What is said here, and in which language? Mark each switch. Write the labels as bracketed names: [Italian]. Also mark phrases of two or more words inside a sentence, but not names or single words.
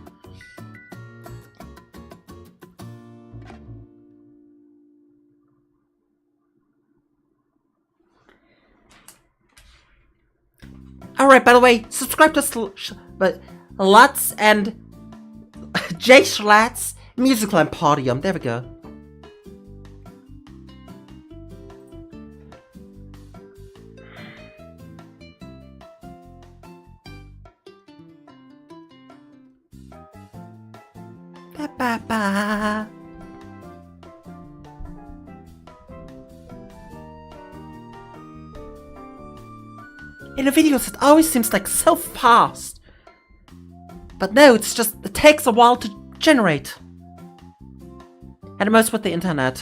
[English] Alright, by the way, subscribe to Lutz and J Schlatt's Musical Emporium. There we go. Ba ba ba. In the videos, it always seems like so fast. But no, it's just, it takes a while to generate. And most with the internet.